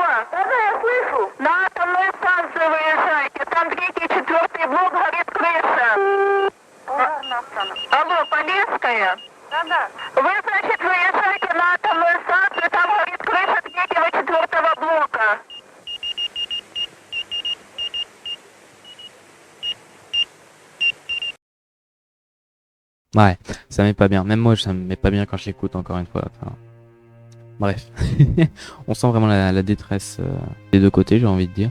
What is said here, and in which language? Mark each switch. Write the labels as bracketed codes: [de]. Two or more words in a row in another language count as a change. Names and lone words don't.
[ru] Да, я слышу. На атомную станцию выезжайте. Там 3 и 4 блок, горит крыша. Пожарная охрана. Алло, Полесская? Да. Вы, значит, выезжаете на атомную станцию, там горит крыша 3-го, 4-го блока. [fr] Ouais, ça met pas bien. Même moi, ça me met pas bien quand je l'écoute encore une fois. Enfin, bref, on sent vraiment la détresse des deux côtés, j'ai envie de dire.